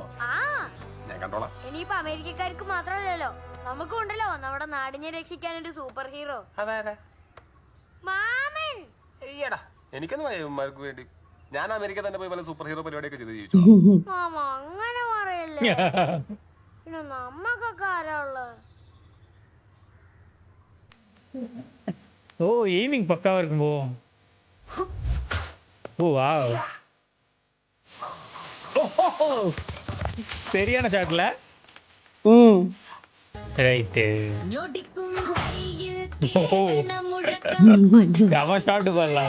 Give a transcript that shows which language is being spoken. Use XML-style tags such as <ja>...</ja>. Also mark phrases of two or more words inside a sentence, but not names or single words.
<ml>ആ, ഇനിയിപ്പോ അമേരിക്കക്കാർക്ക് മാത്രമല്ലല്ലോ, നമുക്കും ഉണ്ടല്ലോ നമ്മുടെ നാടിനെ രക്ഷിക്കാൻ ഒരു സൂപ്പർ ഹീറോ. മാമൻ. എനിക്കൊന്നും വയ്യമാർക്ക് വേണ്ടി ഞാൻ അമേരിക്ക തന്നെ പോയി പല സൂപ്പർ ഹീറോ പരിപാടിയൊക്കെ ചെയ്ത് ജീവിച്ചു. മാമ അങ്ങനെ പറയല്ലേ. പിന്നെ നമ്മക്കൊക്കെ ആരാ ഉള്ളത്?</ml> <ta>ஓ எய்மிங் பக்காவா இருக்கும். ஓ வாவ், சரியான ஷாட்ல. ரைட்டு, அவன் ஷாட் பண்ணலாம்.</ta>